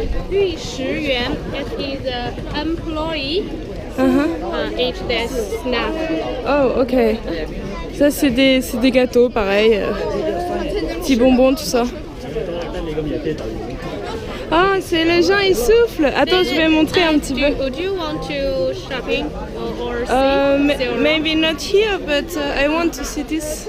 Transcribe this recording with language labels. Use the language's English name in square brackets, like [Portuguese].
[English] Yu Shiyuan, it is an employee. Eat their snack. Oh ok. [French] Ça c'est des gâteaux pareil. Petits bonbons, tout ça. Ah, c'est les gens ils soufflent. Attends, je vais montrer un petit peu. [English] Would you want to shopping or see? Maybe not here, but I want to see this.